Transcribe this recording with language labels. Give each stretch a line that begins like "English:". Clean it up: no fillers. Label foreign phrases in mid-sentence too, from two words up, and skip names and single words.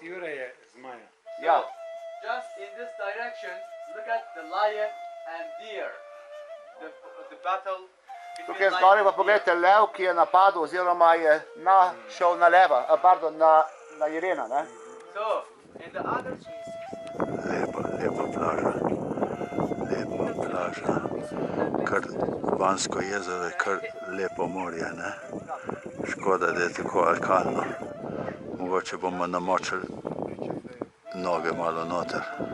Slovenian: je zmaja. Ja.
English: Just in this direction, look at the lion and deer. The battle between
Slovenian: Tukaj
English: lion
Slovenian: zgoraj pa
English: and
Slovenian: pogledajte lev, ki je napadel oziroma je šel na leva, pardon, na jelena, ne?
English: deer. So, in the other
Slovenian: Lepa plaža. Lepa plaža. Kar Vansko jezero je kar lepo morje, ne? Škoda, da je tako alkalno. Mogoče bomo namočili noge malo noter.